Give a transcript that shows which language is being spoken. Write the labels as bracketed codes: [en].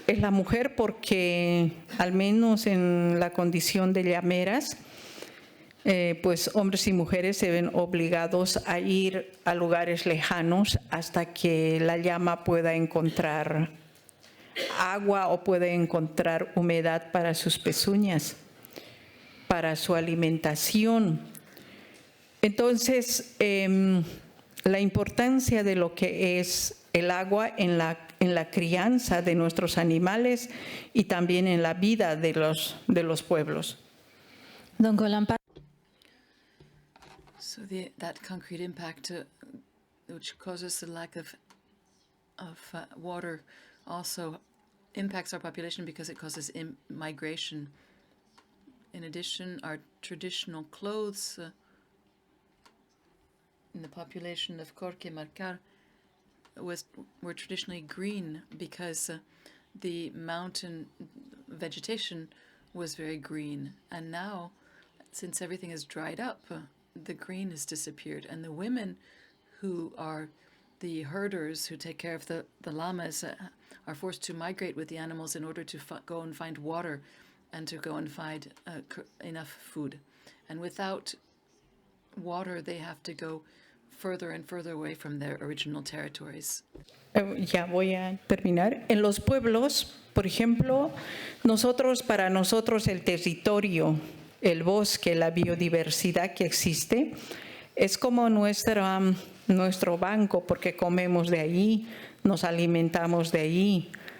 [es] Es la mujer, porque al menos en la condición de llameras, pues hombres y mujeres se ven obligados a ir a lugares lejanos hasta que la llama pueda encontrar agua o pueda encontrar humedad para sus pezuñas, para su alimentación. Entonces, la importancia de lo que es el agua en la crianza de nuestros animales y también en la vida de los pueblos. [en] So that concrete impact, which causes the lack of water, also impacts our population because it causes migration. In addition, our traditional clothes in the population of Corquemarcar were traditionally green because the mountain vegetation was very green. And now, since everything is dried up, the green has disappeared. And the women who are the herders who take care of the llamas are forced to migrate with the animals in order to go and find water and to go and find enough food. And without water, they have to go further and further away from their original territories. [es] Ya voy a terminar. En los pueblos, por ejemplo, para nosotros el territorio, el bosque, la biodiversidad que existe, es como nuestro banco, porque comemos de ahí, nos alimentamos de ahí.